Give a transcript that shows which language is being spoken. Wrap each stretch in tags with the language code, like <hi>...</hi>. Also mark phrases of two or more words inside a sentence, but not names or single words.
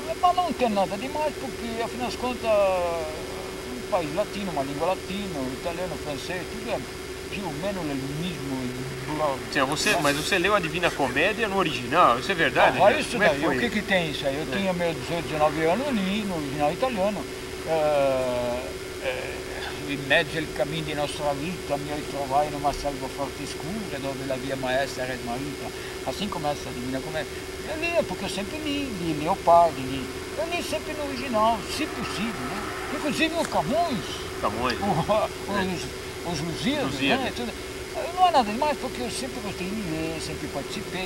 <pt>Mas não tem nada demais, porque afinal de contas, um país latino, uma língua latina, italiano, francês, tudo é più ou menos o mesmo. Sim, mas você leu a Divina Comédia no original, isso é verdade? Isso daí, o que tem isso aí? Eu tinha meus 18, 19 anos ali no original italiano.</pt> <it>in mezzo al cammino di nostra vita mi ritrovai in una selva forte e scura dove la via maestra era smarrita.</it> <pt>Assim começa a Divina Comédia. Eu lia, porque eu sempre li Leopardi, eu li sempre no original, se possível, né? Inclusive o Camões, os Lusíadas, né? Tudo. Não é nada demais, porque eu sempre gostei de ler, sempre participei.</pt>